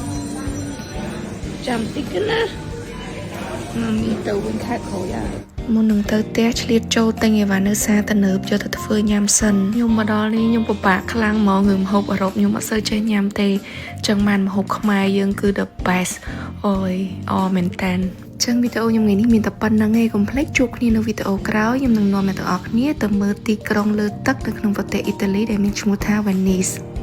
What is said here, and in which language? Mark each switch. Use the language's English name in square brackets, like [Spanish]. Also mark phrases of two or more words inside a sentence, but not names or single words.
[Khmer] ចាំតិចណាមីទៅវិញខែក្រោយហើយមុននឹងទៅផ្ទះឆ្លៀតចូលទិញអីវ៉ាន់នៅសាទៅនើបយកទៅធ្វើញ៉ាំសិនខ្ញុំមកដល់នេះខ្ញុំពិបាកខ្លាំងហ្មងរឿងម្ហូបអឺរ៉ុបខ្ញុំអត់សូវចេះញ៉ាំទេចឹងបានម្ហូបខ្មែរយើងគឺ [English] the best [Khmer] អូយអមែនតានចឹងវីដេអូខ្ញុំថ្ងៃនេះមានតែប៉ុណ្្នឹងឯងកុំភ្លេចជួបគ្នានៅវីដេអូក្រោយខ្ញុំនឹងនាំអ្នកទាំងអស់គ្នាទៅមើលទីក្រុងលើទឹកនៅក្នុងប្រទេសអ៊ីតាលីដែលមានឈ្មោះថា Venice